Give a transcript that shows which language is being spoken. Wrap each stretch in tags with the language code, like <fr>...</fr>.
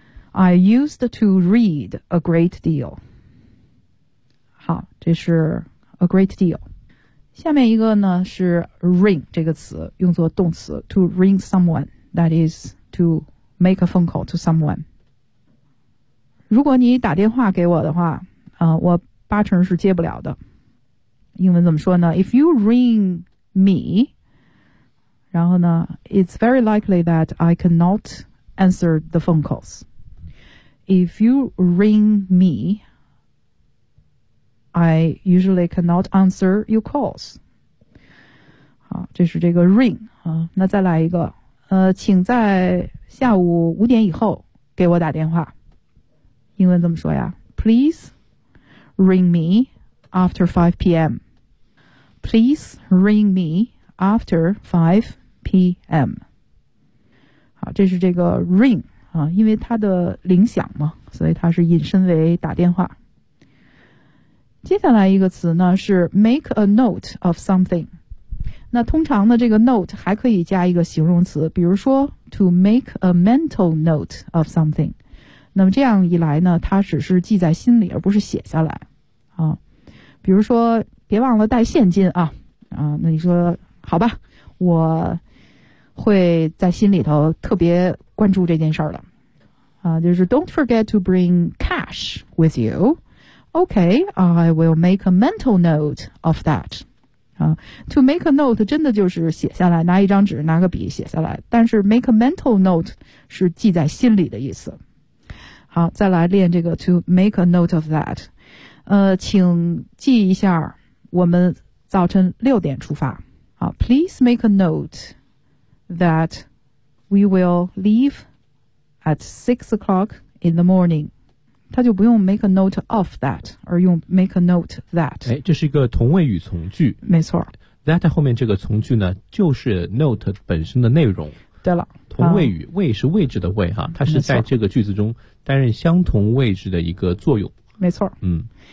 <en>I used to read a great deal.</en> <zh>好，这是</zh> <en>a great deal.</en> <zh>下面一个呢是 ring 这个词，用作动词 to ring someone,</zh> <en>that is to make a phone call to someone.</en> <zh>如果你打电话给我的话、我八成是接不了的。英文怎么说呢？</zh> <en>If you ring me,</en> <zh>然后呢</zh> <en>It's very likely that I cannot answer the phone calls. If you ring me, I usually cannot answer your calls.</en> <zh>好，这是这个 ring、那再来一个、请在下午五点以后给我打电话。英文怎么说呀？</zh> <en>Please ring me after 5 p.m. Please ring me after 5 p.m.</en> <zh>好，这是这个 ring、啊、因为它的铃响嘛，所以它是引申为打电话。接下来一个词呢是</zh> <en>make a note of something。</en> <zh>那通常的这个 note 还可以加一个形容词，比如说 to make a mental note of something。那么这样一来呢，它只是记在心里而不是写下来啊。比如说别忘了带现金啊，啊，那你说好吧，我会在心里头特别关注这件事儿了啊。</zh> <en>就是 don't forget to bring cash with you. Okay, I will make a mental note of that.</en> <zh>啊。</zh> <en>To make a note</en> <zh>真的就是写下来，拿一张纸拿个笔写下来，但是</zh> <en>make a mental note</en> <zh>是记在心里的意思。好，再来练这个 to make a note of that。请记一下我们早晨六点出发。</zh> <en>好， please make a note that we will leave at 6 o'clock in the morning。</en> <zh>他就不用</zh> <en>make a note of that，</en> <zh>而用</zh> <en>make a note that。</en> <zh>哎，这是一个同位语从句。没错。 That 后面这个从句呢，就是 note 本身的内容。对了。同位语，位是位置的位哈，它是在这个句子中担任相同位置的一个作用。没错。嗯。</zh>